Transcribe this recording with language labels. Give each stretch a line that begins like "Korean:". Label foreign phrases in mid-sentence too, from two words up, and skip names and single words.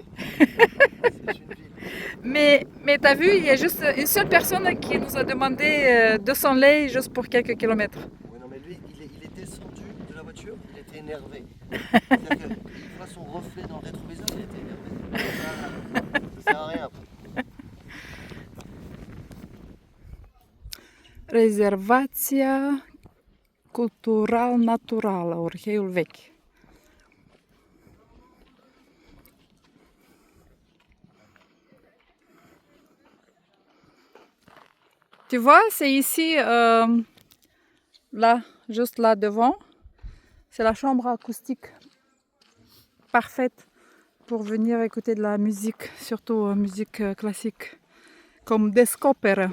French: C'est une ville. Mais t'as vu, il y a juste une seule personne qui nous a demandé 200 lei juste pour quelques kilomètres. Oui, non, mais lui, il est descendu de la voiture, il était énervé. C'est-à-dire qu'il voit son reflet dans le rétroviseur, il était énervé. Ça sert à rien.
Romanian: Rezervația cultural-naturală, Orheiul Vechi.
French: Tu vois, c'est ici, là, juste là devant, c'est la chambre acoustique parfaite pour venir écouter de la musique, surtout musique classique, comme Descopere.